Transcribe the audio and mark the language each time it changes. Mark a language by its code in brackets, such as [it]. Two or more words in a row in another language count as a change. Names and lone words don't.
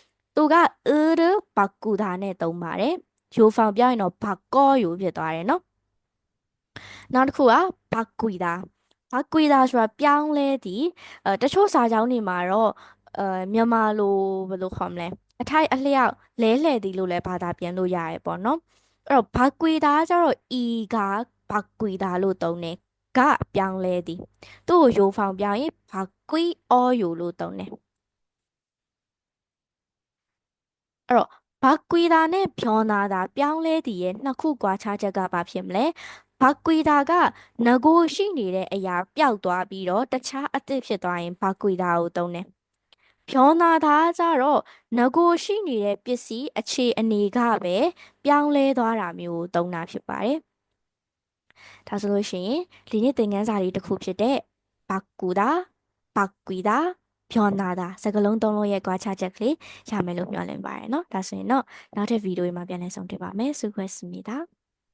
[my] သူက으르바꾸다နဲ့သုံးပါတယ်. ရိုးဖောင်ပြောရင်တော့ 바꿔요ဖြစ်သွားတယ်နော်. နောက်တစ်ခုက바꾸다ဆိုတာပြောင်းလဲသည်. တချို့စာကြောင်းတွေမှာတော့မြန်မာလိုဘယ်လိုခေါ်မလဲအထိုက်အလျောက်လဲလှယ်သည်လို့လည်းဘာသာပြန်လို့ရတယ်ပေါ့နော်. အဲ့တော့ 바꾸다ကျတော့ [ko] 이가 바꾸다 [my] လို့သုံးတယ်. ကပြောင်းလဲသည်. သူ့ကိုရိုးဖောင်ပြောင်းရင် 바뀌어요လို့သုံးတယ်. အဲ့တော့ 바뀌다 နဲ့변하다ပြောင်းလဲတည်ရဲ့နှစ်ခုကွာခြားချက်ကဘာဖြစ်မလဲ바뀌다ကငကို ရှိနေတဲ့အရာပျောက်သွားပြီးတော့တခြားအသစ်ဖြစ်သွားရင်바뀌다ကိုသုံးတယ်변하다ကြတော့ငကိုရှိနေတဲ့ပစ္စည်းအခြေအနေကပဲပြောင်းလဲသွားတာမျိုးကိုသုံးတာဖြစ်ပါတယ်ဒါဆိုလို့ရှိရင်ဒီနေ့သင်ခန်းစာလေးတစ်ခုဖြစ်တဲ့ [ko] 바꾸다 바뀌다 변하다 [my] စကားလုံးသုံးလုံးရဲ့ကွာခြားချက်ကလေးရမယ်လို့မျှော်လင့်ပါတယ်เนาะဒါဆိုရင်တော့နောက်ထပ်ဗီဒီယိုမှာပြန်လည်ဆုံတွေ့ပါမယ်ဆုခွဲ့습니다